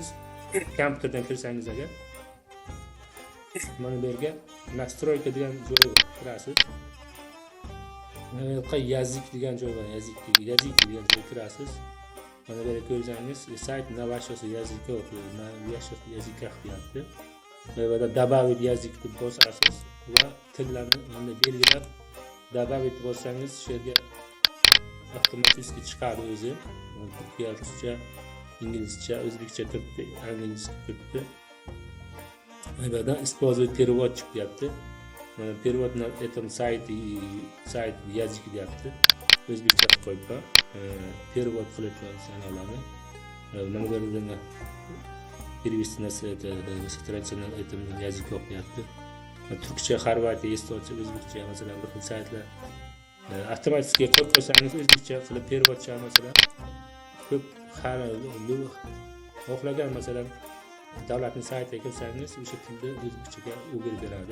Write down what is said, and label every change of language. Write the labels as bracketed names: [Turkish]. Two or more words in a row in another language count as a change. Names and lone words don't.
[Uzbek] Kompyuterdan kirsangiz agar mana bu yerga настройка degan joyga kirasiz. Yazik degan joy bor, yazik degan joyga kirasiz. Mana bu yerga ko'rsangiz sayt navashasi yazikov, yazikah deyapti. Burada [Russian] добавить язык [Uzbek] deb bosasiz va tillarni mana belgilab добавить bossangiz shu yerga avtomatik chiqadi o'zi. Turkiya, ruscha, inglizcha, o'zbekcha turibdi, anglizcha turibdi. Bu yerda [Russian] использовать переводчик [Uzbek] deyapti. [Russian] Перевод на этом сайте язык deyapti. [Uzbek] O'zbekcha qilib qo'yibman. Перевод qilayotgan sanalani. Nima bo'lganda [Russian] перевести на страницу на этом языке [Uzbek] deyapti. Turkcha, Xorvatiya, estoncha, o'zbekcha masalan bir xil saytlar avtomatik qo'yib qo'ysangiz o'zbekcha qilib переводcha masalan ko'p xohlagan masalan davlatning saytiga kirsangiz o'sha tilda o'zbekchaga o'girib beradi.